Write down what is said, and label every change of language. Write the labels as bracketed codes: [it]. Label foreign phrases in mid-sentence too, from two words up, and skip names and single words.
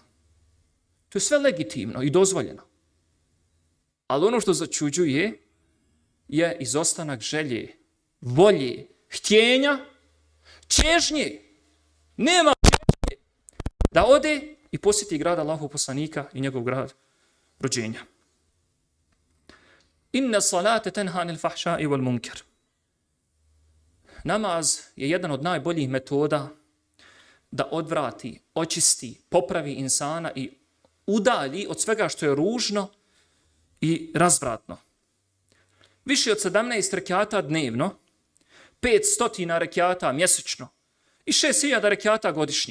[bs] To je sve legitimno i dozvoljeno. Ali ono što začuđuje je izostanak želje, volje, htjenja, čežnje. Nema čežnje da ode i posjeti grad Allahov poslanika i njegov grad rođenja. [ar] إن الصلاة تنهى عن الفحشاء والمنكر. [bs] Namaz je jedan od najboljih metoda da odvrati, očisti, popravi insana i udalji od svega što je ružno i razvratno. Više od 17 rekata dnevno, 500 rekata mjesečno i 6000 rekata godišnje.